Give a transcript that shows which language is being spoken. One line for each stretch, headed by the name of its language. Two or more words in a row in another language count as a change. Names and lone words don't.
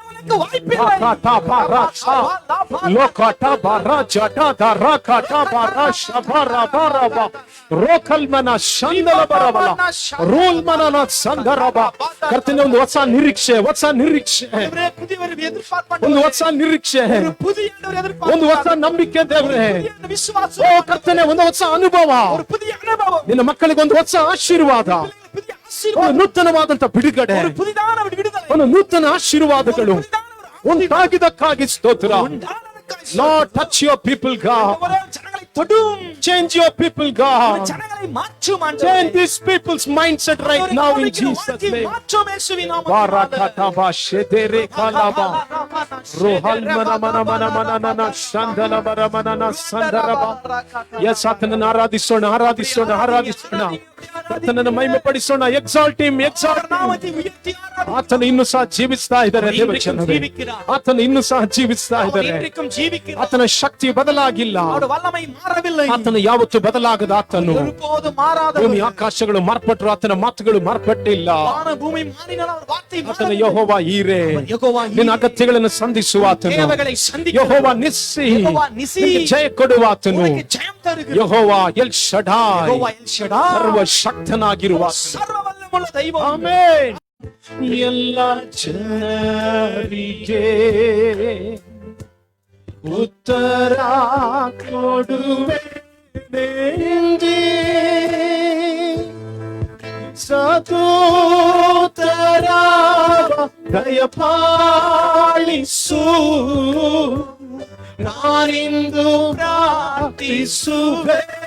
Kannada: ಕರ್ತನೆ ಒಂದು ಹೊಸ ನಿರೀಕ್ಷೆ, ಹೊಸ ನಿರೀಕ್ಷೆ, ಒಂದು ಹೊಸ ನಿರೀಕ್ಷೆ, ಒಂದು ಹೊಸ ನಂಬಿಕೆ ದೇವರೇ. ಓ ಕರ್ತನೆ ಒಂದು ಹೊಸ ಅನುಭವ. ನಿನ್ನ ಮಕ್ಕಳಿಗೆ ಒಂದು ಹೊಸ ಆಶೀರ್ವಾದ.
Tamil: ஆசீர்வாதம்,
Kannada: ನೂತನವಾದಂತ ಬಿಡುಗಡೆ,
Tamil: ஒரு புதிதான ஒரு விடுதலை,
Kannada: ಒಂದು ನೂತನ ಆಶೀರ್ವಾದಗಳು
Tamil: புதிதான ஒரு
Kannada: ಉಂಟಾಗಿದ್ದಕ್ಕಾಗಿ ಸ್ತೋತ್ರ.
Tamil: உண்டானதற்காய்
English: Lord, touch your people, God.
Tamil: ஒவ்வொரு ஜனங்களை தொடும்,
English: Change your people, God.
Tamil: ஜனங்களை மாற்றும் ஆண்டவரே.
English: Change these people's mindset right now in Jesus' name.
Tamil: மாற்றும் இயேசுவின் நாமத்தில். Barakataba shedere kalaba. Rohal mana mana mana mana mana shandala bara mana na sandaraba.
Kannada: Yes, ಆತನನ್ನು ಆರಾಧಿಸೋಣ, ಆರಾಧಿಸೋಣ, ಆರಾಧಿಸೋಣ. ಆತನನ್ನು ಮಹಿಮೆ ಪಡಿಸೋಣ.
English: Exalt him, exalt him.
Tamil: நாமத்தை உயர்த்தி ஆராதிக்கிறோம்.
Kannada: ಆತನು ಇನ್ನೂ ಸಹ ಜೀವಿಸ್ತಾ ಇದ್ದಾರೆ ದೇವಜನರೇ. ಆತನು ಇನ್ನೂ ಸಹ ಜೀವಿಸ್ತಾ
Tamil: அவர்
Kannada: ಇದ್ದಾರೆ.
Tamil: இன்றைக்கும் ஜீவிக்கிறார்.
Kannada: ಆತನ ಶಕ್ತಿ ಬದಲಾಗಿಲ್ಲ.
Tamil: அவருடைய வல்லமை மாறவில்லை.
Kannada: ಆತನು ಯಾವತ್ತೂ ಬದಲಾಗದ ಆತನು.
Tamil: ஒருபோதும் மாறாதவர்.
Kannada: ಭೂಮಿ ಆಕಾಶಗಳು ಮಾರ್ಪಟ್ಟರು, ಆತನ ಮಾತುಗಳು ಮಾರ್ಪಟ್ಟಿಲ್ಲ.
Tamil: வான பூமಿ மாறினாலும் அவர் வார்த்தை
Kannada: ಆತನ
Tamil: மாறவில்லை.
Kannada: ಯೆಹೋವ ಈರೆ, ಯೆಹೋವಾ ನಿನ್ನ ಅಗತ್ಯಗಳನ್ನು ಸಂಧಿಸುವ ಆತನು.
Tamil: தேவைகளை சந்திக்கிறவர்.
Kannada: ಯೆಹೋವ ನಿಸ್ಸಿ, ಯೆಹೋವಾ ನಿಸ್ಸಿ, ನಿನಗೆ ಜಯ ಕೊಡುವ ಆತನು.
Tamil: உனக்கு ஜெயம் தருகிறவர்.
Kannada: ಯೆಹೋವ ಎಲ್ ಶಡಾಯ್, ಯೆಹೋವಾ ಎಲ್ ಶಡಾಯ್, ಸರ್ವಶಕ್ತನಾಗಿರುವ ಆತನು.
Tamil: சர்வவல்லமுள்ள தெய்வ.
Kannada: ಆಮೆನ್. ಎಲ್ಲ ಜನರಿಗೆ ಉತ್ತರ ಕೊಡುವೆ ಸತೋತ್ತರ ದಯಪಾಲಿಸು, ನಾನಿಂದು ಪ್ರಾರ್ಥಿಸುವೆ.